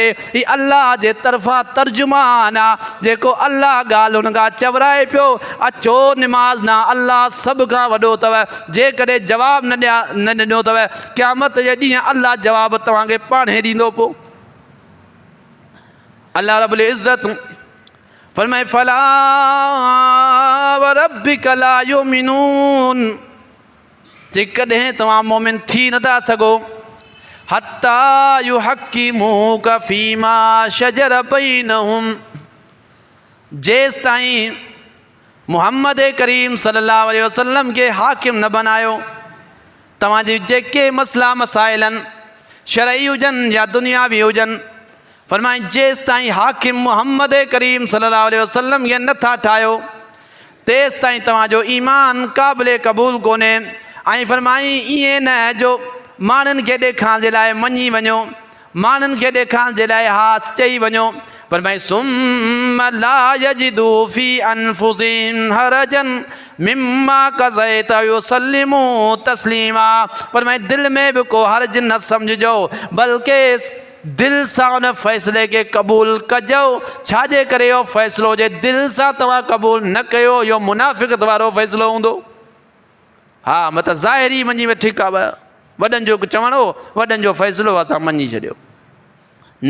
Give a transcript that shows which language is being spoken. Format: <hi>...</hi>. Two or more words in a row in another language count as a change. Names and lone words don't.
<sd>हीअ अल्लाह जे तरफ़ां तर्जुमान आहे जेको अल्लाह ॻाल्हि हुन खां चवराए पियो। अचो निमाज़ ना अल्लाह सभ खां वॾो अथव। जेकॾहिं जवाबु न ॾिनो अथव क़यामत जे ॾींहुं अल्लाह जवाबु तव्हांखे पाण ई ॾींदो पोइ। अल्लाह रब्बुल इज़्ज़त फरमाए</sd> <ar>فلا وربك لا يؤمنون,</ar> <sd>जेकॾहिं तव्हां मोमिन थी नथा सघो</sd> <ar>حتى يحكموك فيما شجر بينهم,</ar> <sd>जेसि ताईं मुहम्मद करीम</sd> <ar>صلى الله عليه وسلم</ar> <sd>खे हाकिम न बनायो। तव्हांजी जेके मसला मसाइल आहिनि शरई हुजनि या दुनियावी हुजनि, फरमाए जेसि ताईं हाकिम मुहम्मद करीम</sd> <ar>صلى الله عليه وسلم</ar> <sd>खे नथा ठाहियो तेसि ताईं तव्हांजो ईमान क़ाबिल क़बूल कोन्हे। ऐं फरमाई ईअं न जो माण्हुनि खे ॾेखारण जे लाइ मञी वञो, माण्हुनि खे ॾेखारण जे लाइ हा चई वञो।</sd> <ar>फरमाए ثم لا يجدوا في أنفسهم حرجا مما قضيت يسلموا تسليما.</ar> <sd>फरमाए दिलि में बि को हर्ज न सम्झिजो बल्कि दिलि सां उन फ़ैसिले खे क़बूल कजो। छाजे करे इहो फ़ैसिलो जे दिलि सां तव्हां क़बूल न कयो इहो मुनाफ़िक़त वारो फ़ैसिलो हूंदो। हा मतिलबु ज़ाहिरी मञी में ठीकु आहे, वॾनि जो चवणो वॾनि जो फ़ैसिलो असां मञी छॾियो न।</sd>